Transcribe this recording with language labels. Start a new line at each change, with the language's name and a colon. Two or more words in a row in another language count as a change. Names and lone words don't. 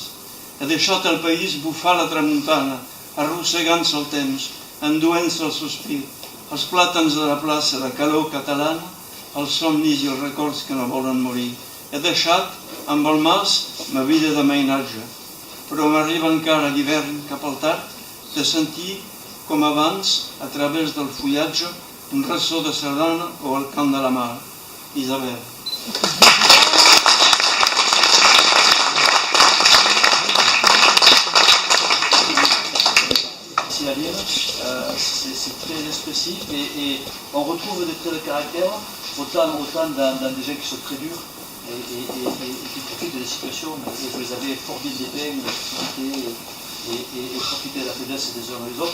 Catalan: He deixat el país bufar la tramuntana, arrossegant-se el temps, enduent-se el sospir, els plàtans de la plaça, la calor catalana, els somnis i els records que no volen morir. He deixat, amb el mas, ma vida de mainatge, però m'arriba encara l'hivern cap al tard de sentir, com abans, a través del fullatge, un ressò de sardana o el cant de la mar. Isabel.
French: Ici à lire, c'est très expressif et on retrouve des traits de caractère autant dans des gens qui sont très durs et qui profitent des situations, et vous les avez fort bien dépeints, et profiter de la faiblesse des uns et des autres.